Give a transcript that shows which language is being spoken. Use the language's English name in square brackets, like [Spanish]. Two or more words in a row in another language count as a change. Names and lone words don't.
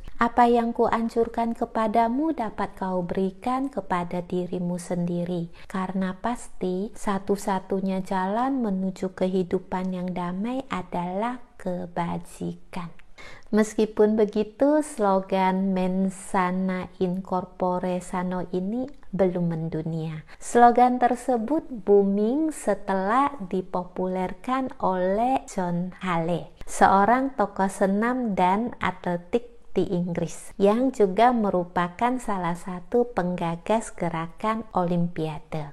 [Indonesian] Apa yang kuanjurkan kepadamu dapat kau berikan kepada dirimu sendiri, karena pasti satu-satunya jalan menuju kehidupan yang damai adalah kebajikan. Meskipun begitu, slogan [Latin] mens sana in corpore sano [Indonesian] ini belum mendunia. Slogan tersebut booming setelah dipopulerkan oleh John Hale, seorang tokoh senam dan atletik di Inggris, yang juga merupakan salah satu penggagas gerakan Olimpiade.